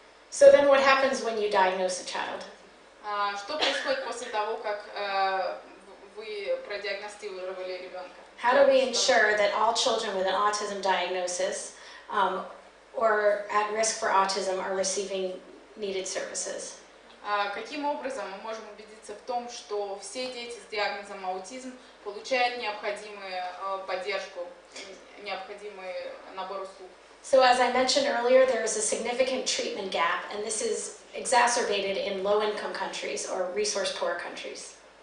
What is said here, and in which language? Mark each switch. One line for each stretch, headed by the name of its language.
English: So then what happens when you diagnose a child?
Russian: Что происходит после того, как вы продиагностировали ребенка?
English: How do we ensure that all children with an autism diagnosis or at risk for autism are receiving needed services?
Russian: Каким образом мы можем убедиться в том, что все дети с диагнозом аутизм получают необходимую поддержку, необходимый набор услуг?
English: So as I mentioned earlier, there is a significant treatment gap, and this is exacerbated in low-income countries or resource-poor countries.